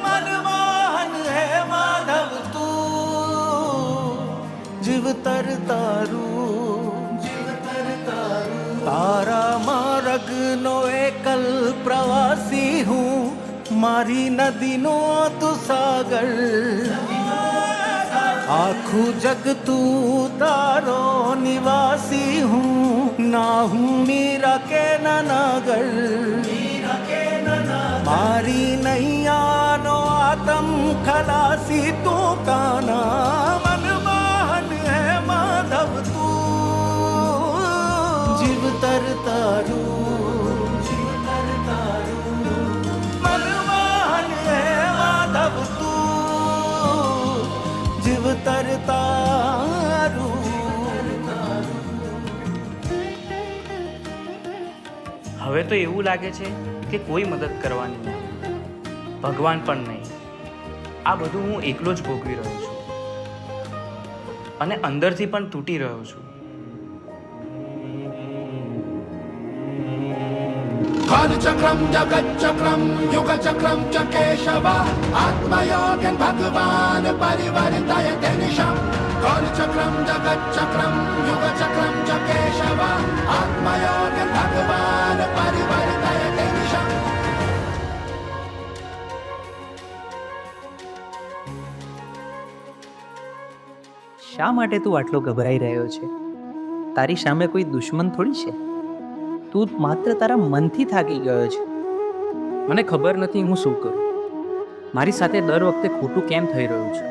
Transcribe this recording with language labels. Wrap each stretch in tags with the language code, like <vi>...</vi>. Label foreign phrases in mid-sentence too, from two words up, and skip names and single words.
<gu>મનમોહન હે માધવ તું, જીવતર તારું, જીવતર તારું। તારા માર્ગ નો એકલ પ્રવાસી હું, મારી નદી નો તું સાગર। આખું જગ તું તારો નિવાસી હું, ના હું મીરા કે નનાગર। મારી નૈયા નો આતમ ખલાસી તું કાના। મનમોહન હે માધવ તું, જીવતર તારું, જીવતર તારું। મનમોહન હે માધવ તું, જીવતર તારું। હવે તો એવું લાગે છે કે કોઈ મદદ કરવાની નહીં, ભગવાન પણ નહીં. આ બધું હું એકલો જ ભોગવી રહ્યો છું અને અંદરથી પણ તૂટી રહ્યો છું.</gu> <sa>कालचक्रम जगच्चक्रम युगचक्रम च केशव आत्मयोगन भगवान परिवर्तयते निशम्। कालचक्रम जगच्चक्रम युगचक्रम च केशव आत्मयोगन भगवान परिवर्तयते निशम्।</sa> <gu>શા માટે તું આટલો ગભરાઈ રહ્યો છે? તારી સામે કોઈ દુશ્મન થોડી છે. તું માત્ર તારા મનથી થાકી ગયો છે. મને ખબર નથી હું શું કરું. મારી સાથે દર વખતે ખોટું કેમ થઈ રહ્યું છે?</gu>